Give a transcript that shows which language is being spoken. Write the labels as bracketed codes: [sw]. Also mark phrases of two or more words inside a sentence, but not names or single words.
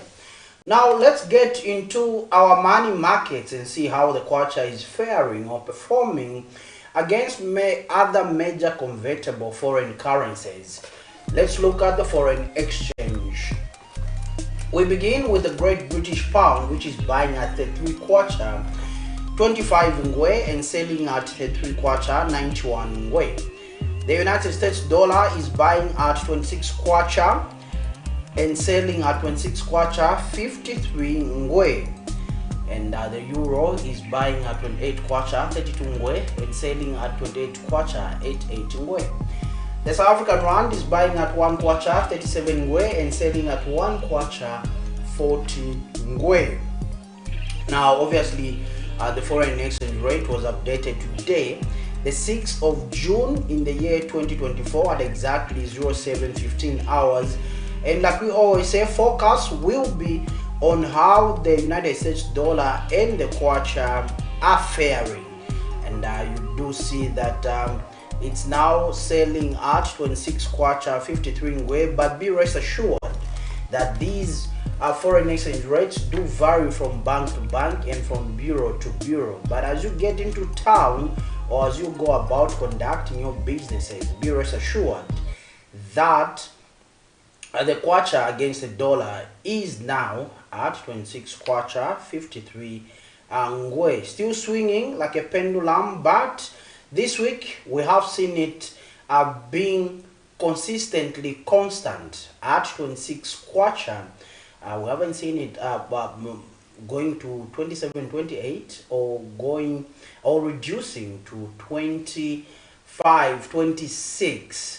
[en] Now let's get into our money markets and see how the kwacha is faring or performing against other major convertible foreign currencies. Let's look at the foreign exchange. We begin with the Great British Pound, which is buying at 33 kwacha 25 ngwe and selling at 33 kwacha 91 ngwe. The United States dollar is buying at 26 kwacha and selling at 26 kwacha 53 ngwe. And the euro is buying at 28 kwacha 32 ngwe and selling at 28 kwacha 88 ngwe. The South African rand is buying at 1 kwacha 37 ngwe and selling at 1 kwacha 40 ngwe. Now obviously the foreign exchange rate was updated today, the 6th of June in the year 2024 at exactly 07:15 hours. And like we always say, focus will be on how the United States dollar and the kwacha are faring. And you do see that it's now selling at 26 kwacha 53 ngwe, but be rest assured that these foreign exchange rates do vary from bank to bank and from bureau to bureau. But as you get into town, or as you go about conducting your businesses, be rest assured that the kwacha against the dollar is now at 26 kwacha 53 ngwe, still swinging like a pendulum. But this week we have seen it being consistently constant at 26 kwacha. We haven't seen it going to 27, 28 or going or reducing to 25, 26.